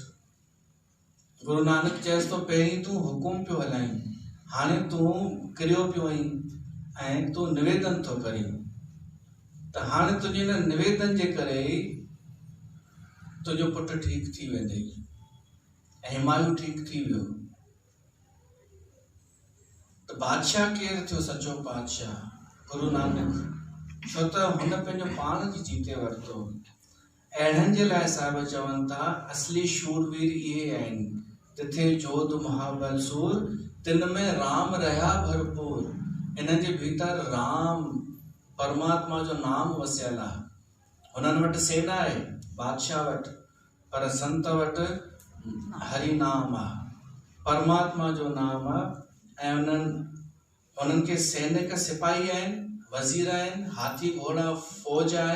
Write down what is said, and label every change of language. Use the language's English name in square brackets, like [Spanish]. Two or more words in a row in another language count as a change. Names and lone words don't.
[Sindhi] गुरु नानक चएसि थो पहिरीं तूं हुकुम पियो हलाईं, हाणे तूं किरियो पियो आहीं ऐं तूं निवेदन थो करीं त हाणे तुंहिंजे हिन निवेदन जे करे तुंहिंजो पुटु ठीकु थी वेंदई ऐं हिमायू ठीकु थी वियो। त बादशाह केरु थियो? सचो बादशाह गुरु नानक। छो त हुन पंहिंजो पाण जी जीते वरितो। अहिड़नि जे लाइ साहिब चवनि था असली शूरवीर इहे आहिनि [Punjabi] ਤਿਥੈ ਜੋਧ ਮਹਾਬਲ ਸੂਰ ਤਿਨ ਮਹਿ ਰਾਮੁ ਰਹਿਆ ਭਰਪੂਰ। [Sindhi] इन्हनि जे भीतर राम परमात्मा जो नाम वसियल आहे। हुननि वटि सेना आहे बादशाह वटि, पर संत वटि हरि नाम आहे, परमात्मा जो नाम आहे। ऐं उन्हनि खे सैनिक सिपाही आहिनि, वज़ीर आहिनि, हाथी घोड़ा फौज आहे।